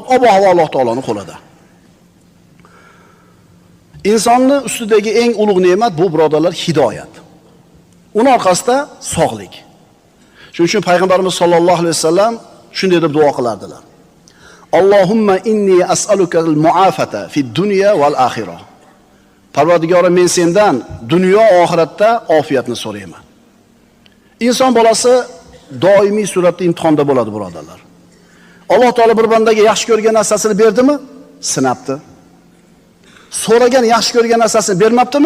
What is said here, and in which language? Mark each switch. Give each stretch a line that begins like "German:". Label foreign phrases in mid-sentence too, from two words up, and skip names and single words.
Uzbek: Ob-havo Alloh taoloning qo'lida. Insonning ustidagi eng ulug' ne'mat bu birodarlar hidoyat. Uning orqasida sog'lik. Shuning uchun payg'ambarimiz sollallohu alayhi vasallam shunday deb duo qilardilar.
Arabic: اللهم إني أسألك المعافاة في الدنيا والآخرة.
Uzbek: Parvardigorim, men sendan dunyo oxiratda ofiyatni so'rayman. Inson bolasi doimiy suratda imtihonda bo'ladi, birodarlar. Alloh taolo bir bandaga yaxshi ko'rgan narsasini berdimi? Sinabdi. So'ragan yaxshi ko'rgan narsasini bermabdimi?